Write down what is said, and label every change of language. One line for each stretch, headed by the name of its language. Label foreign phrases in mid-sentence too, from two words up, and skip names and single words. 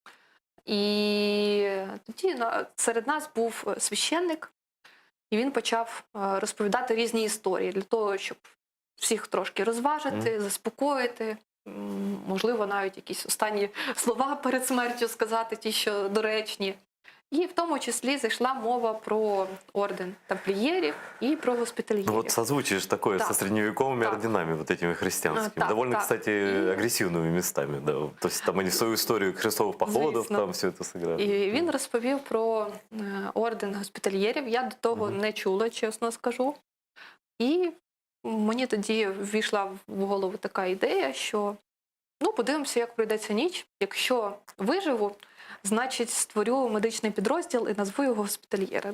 Ukrainian: І тоді серед нас був священник, і він почав розповідати різні історії для того, щоб всіх трошки розважити, заспокоїти, можливо, навіть якісь останні слова перед смертю сказати, ті, що доречні. І в тому числі зайшла мова про орден тамплиерів
Russian: и про госпитальеров. Ну вот созвучишь такое
Ukrainian: Так.
Russian: со средневековыми
Ukrainian: Так.
Russian: орденами, вот этими христианскими.
Ukrainian: Так,
Russian: Довольно,
Ukrainian: так.
Russian: кстати, агрессивными местами. Да. То есть там они свою историю крестовых походов,
Ukrainian: Звісно.
Russian: там все это сыграли.
Ukrainian: І він розповів про орден госпітальєрів. Я до того не чула, чесно скажу. І мені тоді ввійшла в голову така ідея, що подивимося, як пройдеться ніч. Якщо виживу, значить створю медичний підрозділ і назву його госпітальєри.